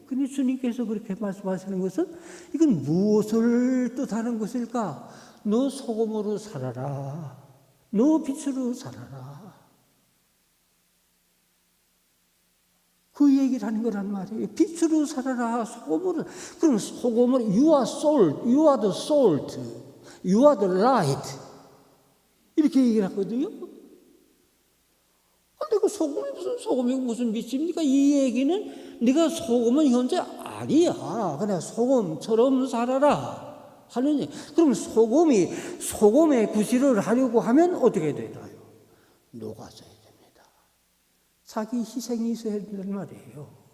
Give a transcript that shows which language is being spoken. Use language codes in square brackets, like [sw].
[ko] 근데 주님께서 그렇게 말씀하시는 것은 이건 무엇을 뜻하는 것일까? 너 소금으로 살아라. 너 빛으로 살아라. 그 얘기를 하는 거란 말이에요. 빛으로 살아라. 소금으로. 그럼 소금으로 [en] you are salt, you are the salt, you are the light [ko] 이렇게 얘기를 하거든요. 내가 소금이 무슨 소금이고 무슨 빛입니까? 이 얘기는 네가 소금은 현재 아니야. 그냥 소금처럼 살아라 하는 얘기. 그럼 소금의 구실을 하려고 하면 어떻게 되나요? 녹아져야 됩니다. 자기 희생이 있어야 된단 말이에요.